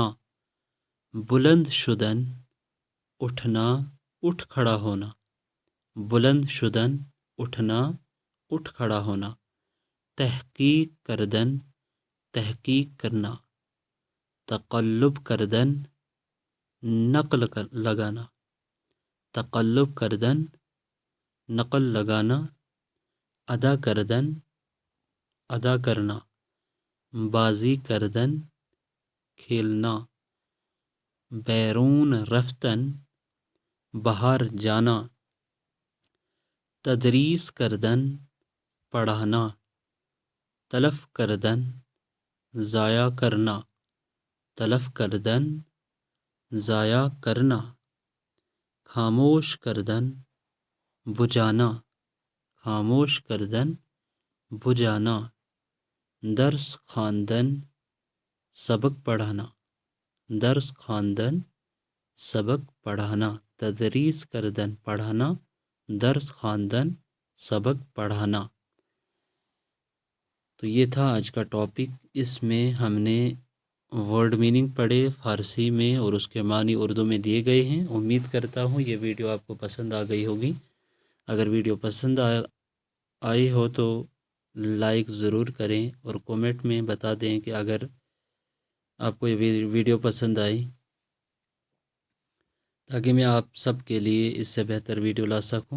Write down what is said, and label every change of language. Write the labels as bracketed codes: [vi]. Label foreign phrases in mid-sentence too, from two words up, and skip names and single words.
[fa] بلند شدن [ur] اٹھنا، اٹھ کھڑا ہونا، [fa] بلند شدن [ur] اٹھنا، اٹھ کھڑا ہونا. [fa] تحقیق کردن [ur] تحقیق کرنا. [fa] تقلب کردن [ur] نقل لگانا، [fa] تقلب کردن [ur] نقل لگانا. [fa] ادا کردن [ur] ادا کرنا. [fa] بازی کردن کھیلنا. بیرون رفتن [ur] باہر جانا. [fa] تدریس کردن پڑھانا. تلف کردن [ur] ضائع کرنا، [fa] تلف کردن [ur] ضائع کرنا. [fa] خاموش کردن بجھانا، خاموش کردن بجھانا. درس خواندن [ur] سبق پڑھانا، [fa] درس خواندن، [ur] سبق پڑھانا، [fa] تدریس کردن پڑھانا، درس خواندن، [ur] سبق پڑھانا۔ تو یہ تھا آج کا ٹاپک۔ اس میں ہم نے [en] word meaning [ur] پڑھے فارسی میں اور اس کے معنی اردو میں دیے گئے ہیں۔ امید کرتا ہوں یہ ویڈیو آپ کو پسند آ گئی ہوگی۔ اگر ویڈیو پسند آئی ہو تو لائک ضرور کریں اور کومنٹ میں بتا دیں کہ اگر آپ کو یہ ویڈیو پسند آئی، تاکہ میں آپ سب کے لیے اس سے بہتر ویڈیو لا سکوں۔